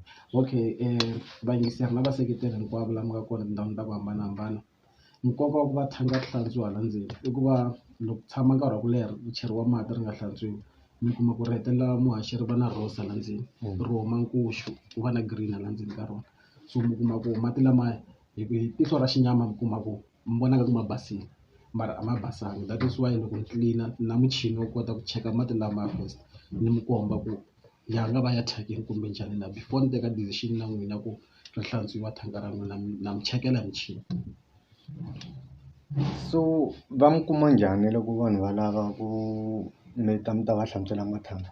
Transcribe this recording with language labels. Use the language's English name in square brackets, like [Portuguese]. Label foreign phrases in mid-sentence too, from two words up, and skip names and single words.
[Tsonga] Okay vayingiseri na vaseketeri hinkwavo lama nga kona tindhawini ta ku hambanahambana nkoka wa ku va thanga ri hlantswiwa hala ndzeni i ku va loko tshama nkarhi wa ku leha ri cheriwa mati ri nga hlantswiwi mi kuma ku ri hetelela muhaxi ri va na rosa hala ndzeni ri huma nkuxu ku va na green hala ndzeni ka rona. So mi kuma ku mati lamaya hi tihlo ra xinyama mi kuma ku mi vonaka ku ma basile mara a ma basanga. [English] That is why [Tsonga] loko ni clean na muchini wo kota ku cheka mati lama first ni mi komba ku ya nga va ya thyakini kumbe njhani na before ni teka decision na n'wina ku ri hlantswiwa thanga ra n'wina na mi chekela hi michini. So va mi kuma njhani loko vanhu va lava ku mi ta va hlantswela mathanga?